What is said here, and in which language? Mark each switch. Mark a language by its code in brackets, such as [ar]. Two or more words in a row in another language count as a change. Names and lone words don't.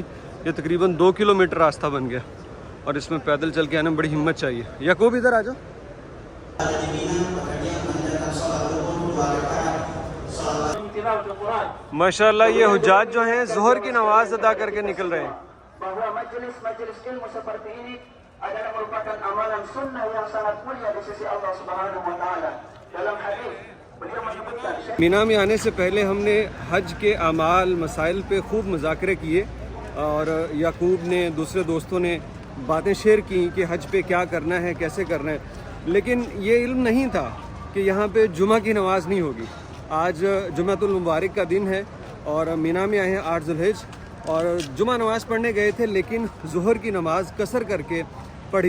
[ur] یہ تقریباً 2 کلومیٹر راستہ بن گیا، اور اس میں پیدل چل کے آنے میں بڑی ہمت چاہیے. یعقوب ادھر آ جاؤ. ماشاءاللہ، یہ حجاج جو ہیں ظہر کی نماز ادا کرکے نکل رہے ہیں. [id] adalah merupakan amalan sunnah yang sangat mulia di sisi Allah [ar] سبحانه وتعالى. [id] Dalam hadis beliau menyebutkan [ur] منیٰ میں آنے سے پہلے ہم نے حج کے اعمال مسائل پہ خوب مذاکرے کیے، اور یعقوب نے دوسرے دوستوں نے باتیں شیئر کی کہ حج پہ کیا کرنا ہے، کیسے کرنا ہے، لیکن یہ علم نہیں تھا کہ یہاں پہ جمعہ کی نماز نہیں ہوگی. آج جمعۃ المبارک کا دن ہے، اور منیٰ میں آئے ہیں 8 ذوالحج، اور جمعہ نماز پڑھنے گئے تھے، لیکن ظہر کی نماز قصر کرکے پڑھی.